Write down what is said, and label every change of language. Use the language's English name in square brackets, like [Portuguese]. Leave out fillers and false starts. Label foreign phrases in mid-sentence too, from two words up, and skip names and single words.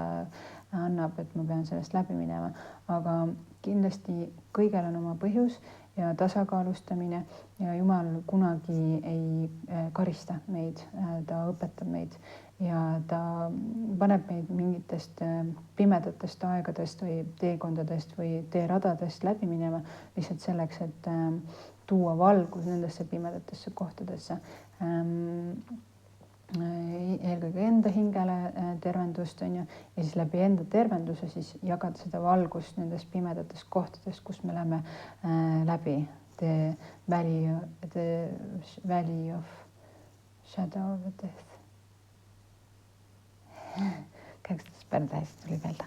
[Estonian] annab, et ma pean sellest läbi minema, aga kindlasti kõigel on oma põhjus ja tasakaalustamine ja Jumal kunagi ei karista meid, ta õpetab meid ja ta paneb meid mingitest pimedatest aegadest või teekondadest või teeradadest läbi minema lihtsalt selleks, et tuua valgus nendesse pimedatesse kohtadesse. Eelkõige enda hingele tervendust on ju, ja siis läbi enda tervenduse siis jagada seda valgust nendest pimedatest kohtadest, kus me läheme läbi [English] the valley of shadow of death. [Estonian] Kuidas päris hästi tuli peale.